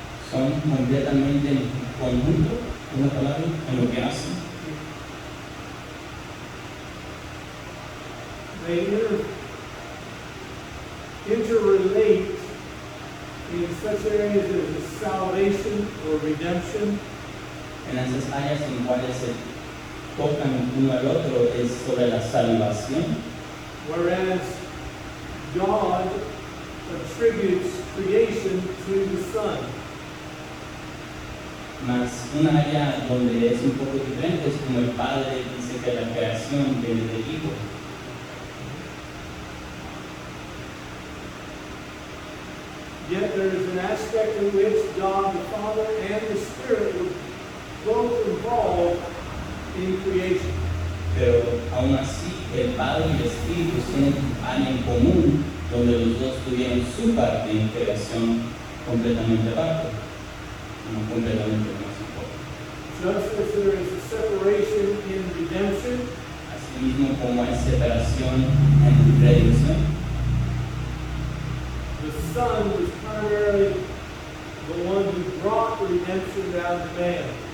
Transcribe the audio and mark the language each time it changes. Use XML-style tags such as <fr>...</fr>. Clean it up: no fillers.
<es>Son completamente en conjunto, una palabra, en lo que hacen.</es> <en>They interrelate in such areas as salvation or redemption,</en> <es>En esas áreas en cuales se tocan uno al otro es sobre la salvación,</es> <en>Whereas God attributes creation to the Son.</en> <es>Mas un área donde es un poco diferente es como el Padre dice que la creación viene del Hijo.</es> <en>Yet there is an aspect in which God the Father and the Spirit were both involved in creation.</en> <es>Pero aún así el Padre y el Espíritu tienen área en común donde los dos tuvieron su parte en creación completamente aparte, no completamente más importante.</es> <en>Just as there is a separation in redemption,</en> <es>Asimismo como hay separación en redención,</es> <en>the Son was primarily the one who brought redemption down to man.</en>